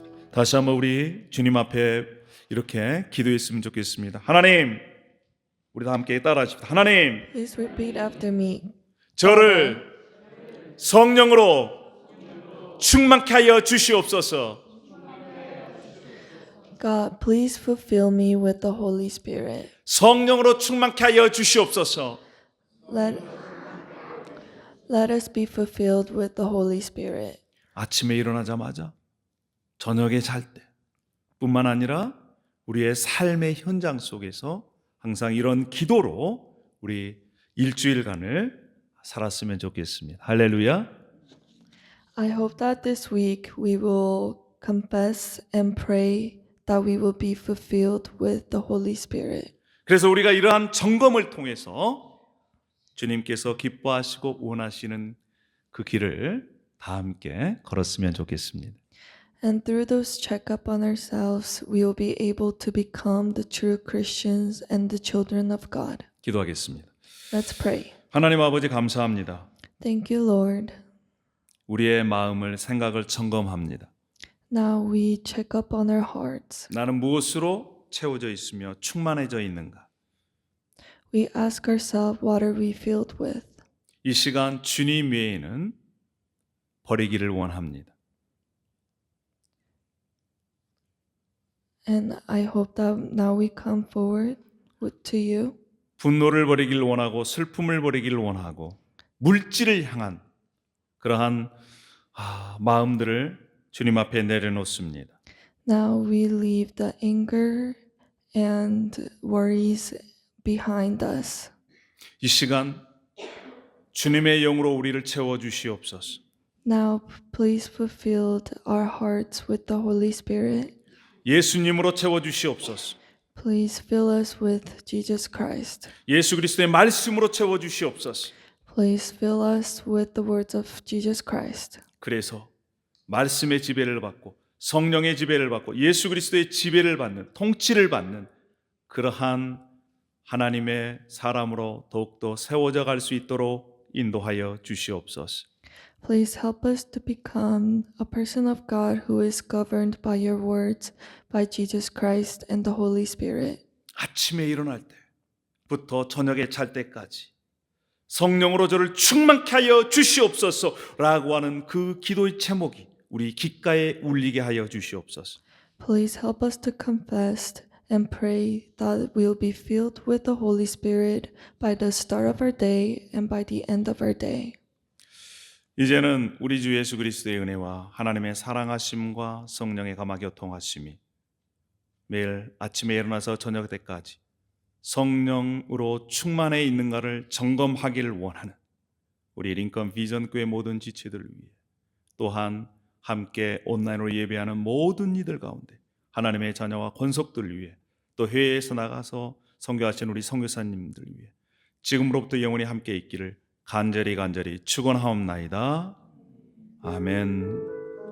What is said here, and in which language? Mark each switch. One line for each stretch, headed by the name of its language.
Korean: 다시 한번 우리 주님 앞에 이렇게 기도했으면 좋겠습니다. 하나님, 우리 다 함께 따라하십시다. 하나님,
English: Please repeat after me.
Korean: 저를 성령으로 충만케 하여 주시옵소서.
English: God, please fulfill me with the Holy Spirit.
Korean: 성령으로 충만케 하여 주시옵소서.
English: Let us be fulfilled with the Holy Spirit.
Korean: 아침에 일어나자마자 저녁에 잘 때 뿐만 아니라 우리의 삶의 현장 속에서 항상 이런 기도로 우리 일주일간을 살았으면 좋겠습니다. 할렐루야.
English: I hope that this week we will confess and pray that we will be fulfilled with the Holy Spirit.
Korean: 그래서 우리가 이러한 점검을 통해서 주님께서 기뻐하시고 원하시는 그 길을 다 함께 걸었으면 좋겠습니다.
English: And through those check-up on ourselves, we will be able to become the true Christians and the children of God.
Korean: 기도하겠습니다.
English: Let's pray.
Korean: 하나님 아버지 감사합니다.
English: Thank you, Lord.
Korean: 우리의 마음을 생각을 점검합니다.
English: Now we check up on our hearts.
Korean: 나는 무엇으로 채워져 있으며 충만해져 있는가?
English: We ask ourselves, what are we filled with?
Korean: 이 시간 주님 외에는 버리기를 원합니다.
English: And I hope that now we come forward to you.
Korean: 분노를 버리기를 원하고 슬픔을 버리기를 원하고 물질을 향한 그러한 마음들을 주님 앞에 내려놓습니다.
English: Now we leave the anger and worries behind us.
Korean: 이 시간 주님의 영으로 우리를 채워 주시옵소서.
English: Now please fulfill our hearts with the Holy Spirit.
Korean: 예수님으로 채워 주시옵소서.
English: Please fill us with Jesus Christ.
Korean: 예수 그리스도의 말씀으로 채워 주시옵소서.
English: Please fill us with the words of Jesus Christ.
Korean: 그래서 말씀의 지배를 받고 성령의 지배를 받고 예수 그리스도의 지배를 받는 통치를 받는 그러한 하나님의 사람으로 더욱더 세워져 갈 수 있도록 인도하여 주시옵소서.
English: Please help us to become a person of God who is governed by your words, by Jesus Christ and the Holy Spirit.
Korean: 아침에 일어날 때부터 저녁에 잘 때까지 성령으로 저를 충만케 하여 주시옵소서라고 하는 그 기도의 제목이 우리 귓가에 울리게 하여 주시옵소서.
English: Please help us to confess and pray that we will be filled with the Holy Spirit by the start of our day and by the end of our day.
Korean: 이제는 우리 주 예수 그리스도의 은혜와 하나님의 사랑하심과 성령의 감화 교통하심이 매일 아침에 일어나서 저녁 때까지 성령으로 충만해 있는가를 점검하기를 원하는 우리 링컨 비전 교회 모든 지체들을 위해 또한 함께 온라인으로 예배하는 모든 이들 가운데 하나님의 자녀와 권속들을 위해 또 해외에서 나가서 선교하신 우리 선교사님들을 위해 지금으로부터 영원히 함께 있기를 간절히 축원하옵나이다. 아멘.